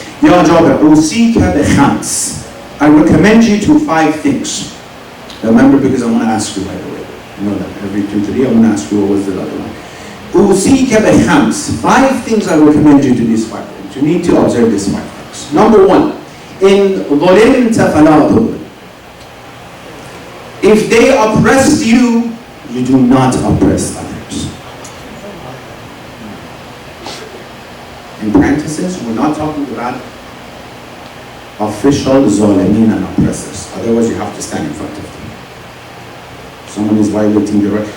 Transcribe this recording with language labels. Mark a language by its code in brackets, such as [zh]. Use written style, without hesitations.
[en] Ya Jabir, [ar] usika bi-khams. [en] I recommend you to 5 things. Remember, because I want to ask you, by the way. You know that every 2-3, I want to ask you what was the other one. [ar] Usika bi-khams. [en] 5 things I recommend you to these 5 things. You need to observe these 5 things. [ar] Number 1, in ظُلِمْتَ فَلَا تُظْلِمْ. [en] If they oppressed you, you do not oppress others. In parentheses, we're not talking about official zalimin and oppressors. Otherwise, you have to stand in front of them. Someone is violating the right.